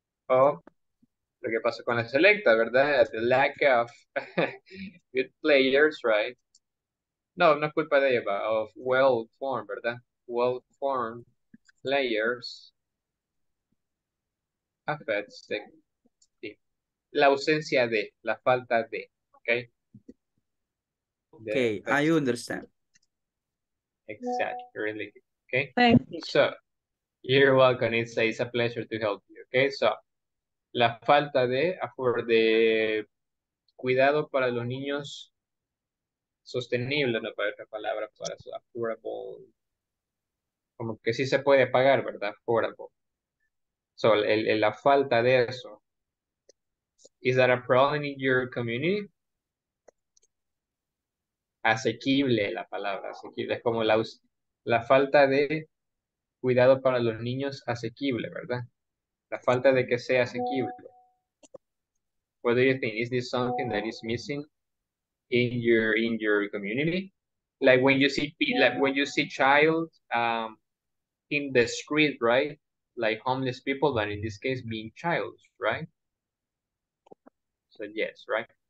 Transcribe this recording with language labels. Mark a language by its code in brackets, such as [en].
[es] O lo que pasó con la selecta, ¿verdad? [en] The lack of good players, right? [es] No, no es culpa de Eva, [en] of well-formed, [es] ¿verdad? [en] Well-formed players affects the team. [es] La ausencia de, la falta de, okay? [en] Okay, I understand. Exactly, really good, okay? Thank you. So, you're welcome, it's a pleasure to help you, okay? [es] So, la falta de cuidado para los niños sostenible, no para otra palabra, para su affordable, como que sí se puede pagar, ¿verdad? Affordable. So, la falta de eso. [en] Is that a problem in your community? [es] Asequible la palabra, asequible. Es como la falta de cuidado para los niños asequible, ¿verdad? La falta de que sea asequible. [en] What do you think? Is this something that is missing in your community? Like when you see child in the street, right? Like homeless people, but in this case being child, right? So yes, right?